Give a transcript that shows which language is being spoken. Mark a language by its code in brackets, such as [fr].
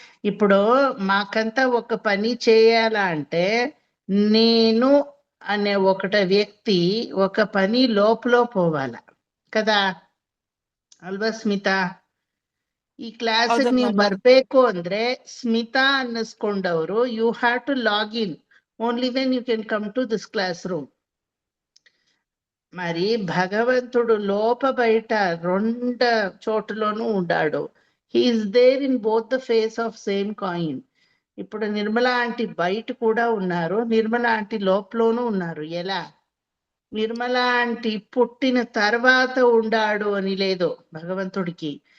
[te] ఇప్పుడు మాకంతా ఒక పని చేయాలా అంటే నేను అనే ఒకట వ్యక్తి ఒక పని లోపల పోవాల కదా [kn] ಅಲ್ವಾ ಸ್ಮಿತಾ? ಈ ಕ್ಲಾಸಿಗೆ ನೀವು ಬರ್ಬೇಕು ಅಂದ್ರೆ Smita ಅನ್ನಿಸ್ಕೊಂಡವರು [en] You have to log in, only then you can come to this classroom. [te] మరి భగవంతుడు లోప బయట రెండు చోటులోనూ ఉండాడు. [en] He is there in both the face of same coin. [te] ఇప్పుడు నిర్మల ఆంటీ బయట కూడా ఉన్నారు, నిర్మల ఆంటీ లోపలోనూ ఉన్నారు. ఎలా? నిర్మల ఆంటీ పుట్టిన తర్వాత ఉండాడు అని లేదు భగవంతుడికి.